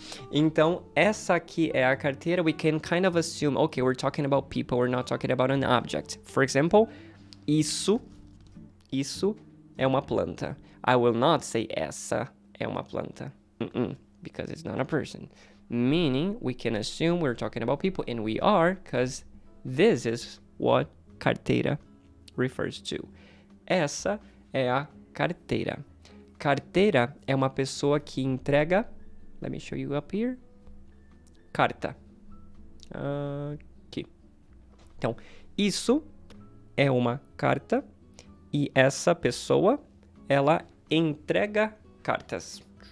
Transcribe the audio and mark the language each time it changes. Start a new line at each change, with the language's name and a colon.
Portuguese: Então, essa aqui é a carteira.
English: We can kind of assume, okay, we're talking about people, we're not talking about an object. For example,
Portuguese: isso é uma planta.
English: I will not say
Portuguese: essa é uma planta.
English: Because it's not a person. Meaning, we can assume we're talking about people, and we are, because this is what carteira refers to.
Portuguese: Essa é a carteira. Carteira é uma pessoa que entrega...
English: Let me show you up here.
Portuguese: Carta. Aqui. Então, isso é uma carta e essa pessoa, ela entrega cartas.